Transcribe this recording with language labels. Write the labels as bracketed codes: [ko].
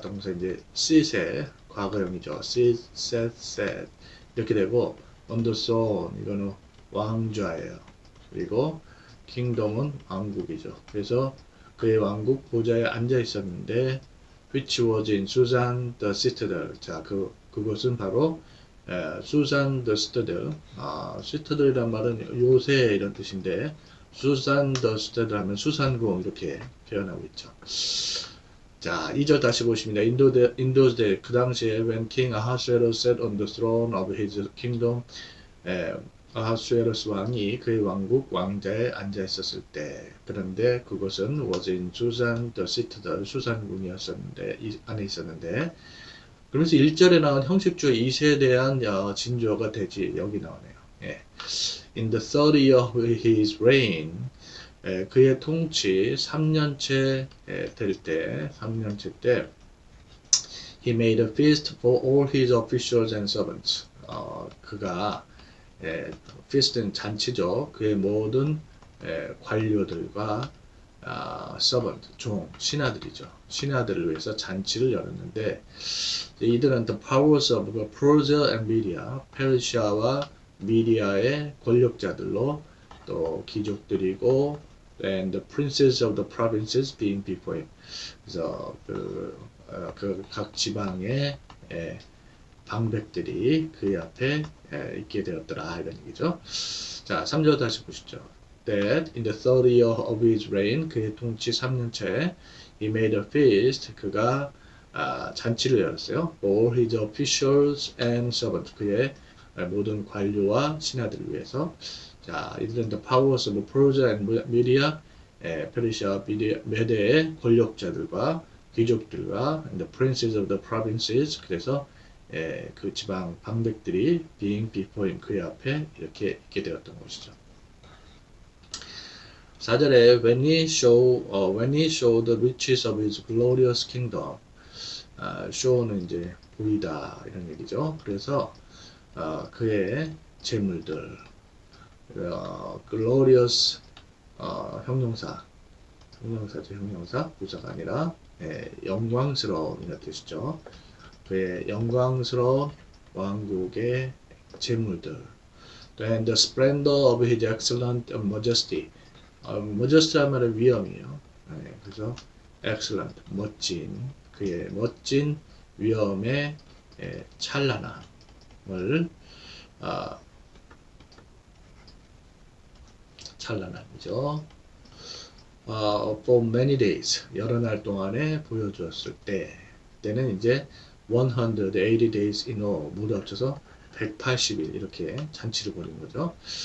[ko] 동사 이제 sit의 과거형이죠. sit, sat 이렇게 되고 [en] on the throne [ko] 이거는 왕좌예요. 그리고 kingdom은 왕국이죠. 그래서 그의 왕국 보좌에 앉아 있었는데 [en] which was in Susan the citadel. [ko] 자, 그것은 바로 [en] 수산 더 스터드. [ko] 스터드란 말은 요새 이런 뜻인데 [en] 수산 더 스터드 [ko] 하면 수산궁 이렇게 표현하고 있죠. 자, 2절 다시 보십니다. 인도대 그 당시에 [en] when King Ahasuerus sat on the throne of his kingdom. [ko] 아하수에로스 왕이 그의 왕국 왕자에 앉아 있었을 때 그런데 그것은 [en] was in Susan the citadel. [ko] 수산궁이었었는데 안에 있었는데 그러면서 1절에 나온 형식주어 2세에 대한 진주어가 되지 여기 나오네요. 예. [en] In the 30 year of his reign [ko] 그의 통치 3년째 될 때 3년째 때 [en] he made a feast for all his officials and servants. [ko] 그가 feast는 잔치죠. 그의 모든 관료들과 servant, 종, 신하들이죠. 신하들을 위해서 잔치를 열었는데 이들은 the powers of Persia and Media, 페르시아와 미디아의 권력자들로 또 귀족들이고 [en] and the princes of the provinces being before him. [ko] 그래서 그 각 지방의 방백들이 그의 앞에 있게 되었더라 이런 얘기죠. 자, 3절 다시 보시죠. [en] That in the 30 year of his reign [ko] 그의 통치 3년째 [en] he made a feast [ko] 그가 잔치를 열었어요. [en] All his officials and servants [ko] 그의 모든 관료와 신하들을 위해서. 자, 이들은 [en] the powers of Persia and Media [ko] 페르시아 메대의 권력자들과 귀족들과 [en] and the princes of the provinces [ko] 그래서 그 지방 방백들이 [en] being before him [ko] 그의 앞에 이렇게 있게 되었던 것이죠. [en] 4절에 when he showed the riches of his glorious kingdom. [ko] show는 이제 보이다 이런 얘기죠. 그래서 그의 재물들 glorious 형용사죠. 형용사 부사가 아니라 영광스러운 이런 뜻이죠. 그의 영광스러운 왕국의 재물들. [en] And the splendor of his excellent majesty. [ko] majesty 하면 위엄이에요. 그래서 [en] excellent, [ko] 멋진, 그의 멋진 위엄의 찬란함을 찬란함이죠. [en] For many days, [ko] 여러 날 동안에 보여주었을 때는 이제 [en] 180 days in all, [ko] 모두 합쳐서 180일 이렇게 잔치를 벌인 거죠.